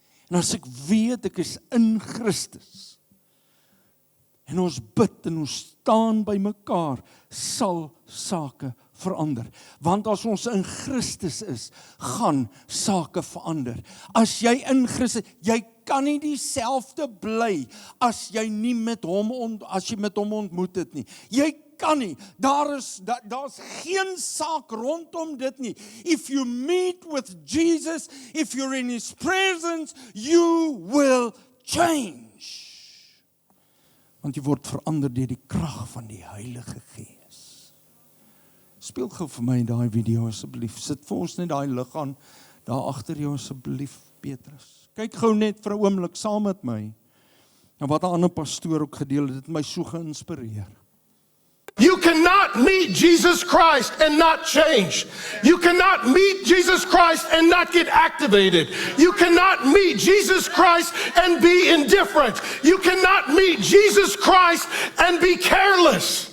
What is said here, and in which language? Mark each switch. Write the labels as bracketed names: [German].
[Afrikaans] En as ek weet ek is in Christus, en ons bid en ons staan by mekaar, sal sake verander. Want as ons in Christus is, gaan sake verander. As jy in Christus, jy kan nie dieselfde bly as jy nie met hom as jy met hom ontmoet het nie. Jy kan nie. Daar's geen saak rondom dit nie. [English] If you meet with Jesus, if you're in his presence, you will change. [Afrikaans] Want jy word verander deur die krag van die Heilige Gees. Speel gou vir my daai video asseblief. Sit vir ons net daai lig aan daar agter jou asseblief, Petrus. Kyk gou net vir 'n oomblik saam met my. En wat 'n ander pastoor ook gedeel het, het my so geïnspireer. [English] You cannot meet Jesus Christ and not change. You cannot meet Jesus Christ and not get activated. You cannot meet Jesus Christ and be indifferent. You cannot meet Jesus Christ and be careless.